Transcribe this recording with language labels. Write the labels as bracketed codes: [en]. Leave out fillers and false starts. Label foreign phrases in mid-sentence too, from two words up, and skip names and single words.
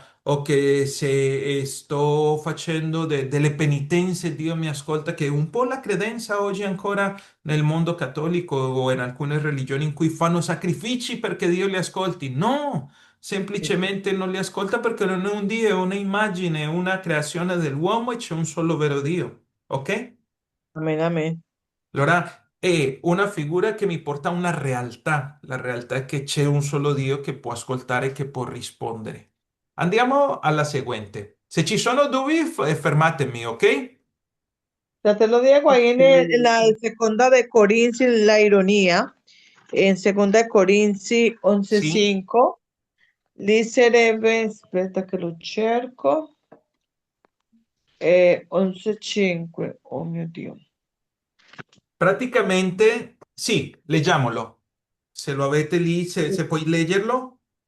[it] O che se sto facendo delle penitenze Dio mi ascolta, che è un po' la credenza oggi ancora nel mondo cattolico o in alcune religioni in cui fanno sacrifici perché Dio li ascolti. No, semplicemente non li ascolta perché non è un Dio, è un'immagine, una creazione dell'uomo e c'è un solo vero Dio. Ok? Amén, amén. Allora è una figura che mi porta a una realtà. La realtà è che c'è un solo Dio che può ascoltare e che può rispondere. Andiamo alla seguente. Se ci sono dubbi, fermatemi, ok? [es] Ya te lo digo ahí [it] Ok. [es] en la segunda de Corinzi, la ironía, en segunda de Corinzi [it] Sì. 11:5, dicerebbe, aspetta che lo cerco, 11:5, oh mio Dio. Praticamente, sì, leggiamolo. Se lo avete lì, se puoi leggerlo.